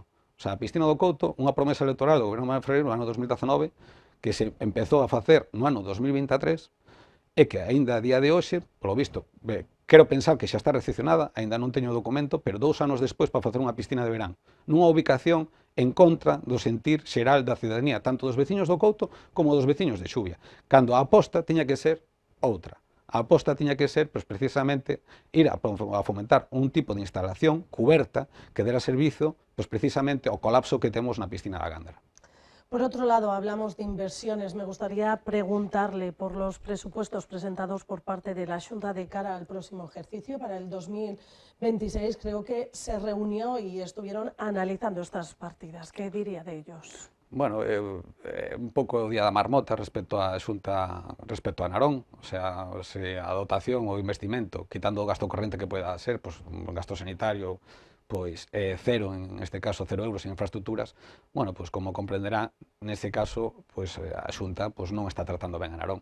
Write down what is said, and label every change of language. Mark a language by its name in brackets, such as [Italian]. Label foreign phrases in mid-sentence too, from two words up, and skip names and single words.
[Galician] A piscina do Couto, unha promesa electoral do goberno de Marián Ferreiro no ano 2019, que se empezou a facer no ano 2023, e que aínda a día de hoxe, polo visto, quero pensar que xa está recepcionada, aínda non teño o documento, pero 2 anos despois para facer unha piscina de verán, nunha ubicación en contra do sentir xeral da ciudadanía, tanto dos veciños do Couto como dos veciños de Xuvia, cando a aposta tiña que ser outra. A aposta tiña que ser, precisamente, ir a fomentar un tipo de instalación cuberta que dera servizo, precisamente, ao colapso que temos na piscina da Gándara. [Spanish] Por otro lado, hablamos de inversiones. Me gustaría preguntarle por los presupuestos presentados por parte de la Xunta de cara al próximo ejercicio, para el 2026. Creo que se reunió y estuvieron analizando estas partidas. ¿Qué diría de ellos? Bueno, [Galician] un pouco o día da marmota respecto a Xunta, respecto a Narón, a dotación ou investimento, quitando o gasto corrente que poida ser, un gasto sanitario, pois cero, [Spanish] en este caso [Galician] 0 euros en infraestructuras, bueno, pois como comprenderá, neste caso, pois a Xunta pois non está tratando ben a Narón.